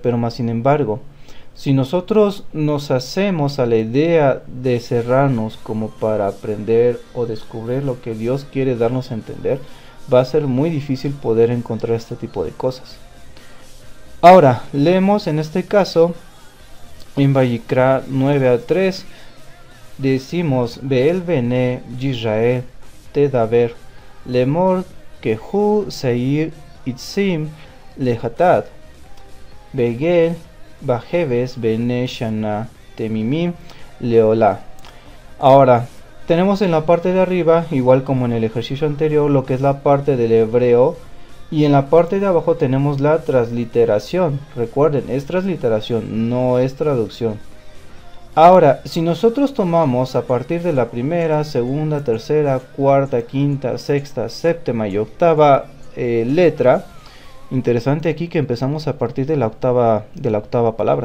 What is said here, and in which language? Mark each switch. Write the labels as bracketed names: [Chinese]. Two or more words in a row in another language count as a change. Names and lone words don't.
[Spanish] Pero más sin embargo, si nosotros nos hacemos a la idea de cerrarnos como para aprender o descubrir lo que Dios quiere darnos a entender, va a ser muy difícil poder encontrar este tipo de cosas. Ahora, leemos en este caso, en Vayikra 9:3, decimos: [Hebrew] ואל בני ישראל תדבר לאמר קחו שעיר עזים לחטאת ועגל וכבש בני שנה תמימם לעלה. [Spanish] Ahora, tenemos en la parte de arriba, igual como en el ejercicio anterior, lo que es la parte del hebreo. Y en la parte de abajo tenemos la transliteración. Recuerden, es transliteración, no es traducción. Ahora, si nosotros tomamos a partir de la primera, segunda, tercera, cuarta, quinta, sexta, séptima y octava letra, interesante aquí que empezamos a partir de la octava palabra.